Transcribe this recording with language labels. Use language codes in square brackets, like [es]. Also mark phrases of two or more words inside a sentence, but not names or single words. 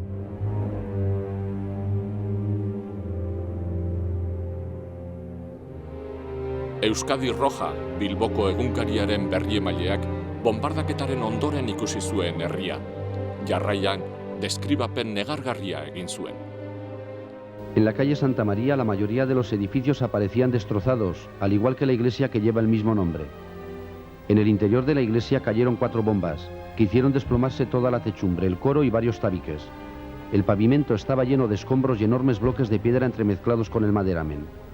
[eu] Euskadi Roja, Bilboko egunkariaren berriemaileak, bonbardaketaren ondoren ikusi zuen herria. Jarraian, deskribapen negargarria egin zuen. [es] En la calle Santa María la mayoría de los edificios aparecían destrozados, al igual que la iglesia que lleva el mismo nombre. En el interior de la iglesia cayeron 4 bombas, que hicieron desplomarse toda la techumbre, el coro y varios tabiques. El pavimento estaba lleno de escombros y enormes bloques de piedra entremezclados con el maderamen.